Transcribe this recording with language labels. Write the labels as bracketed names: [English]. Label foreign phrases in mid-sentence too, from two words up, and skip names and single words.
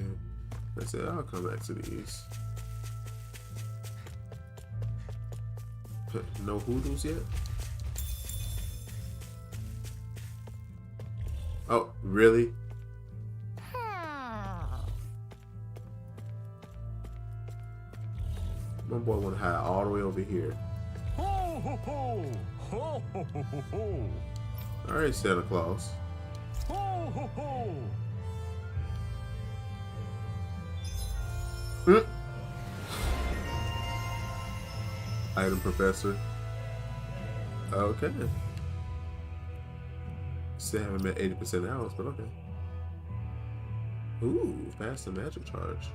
[English] That's it. I'll come back to these. No hoodles yet? Oh, really? My boy wanna hide all the way over here. Ho ho ho! Ho ho ho ho! Alright, Santa Claus. Ho ho ho! Item professor. Okay. Still haven't met 80% hours, but okay. Ooh, faster magic charge.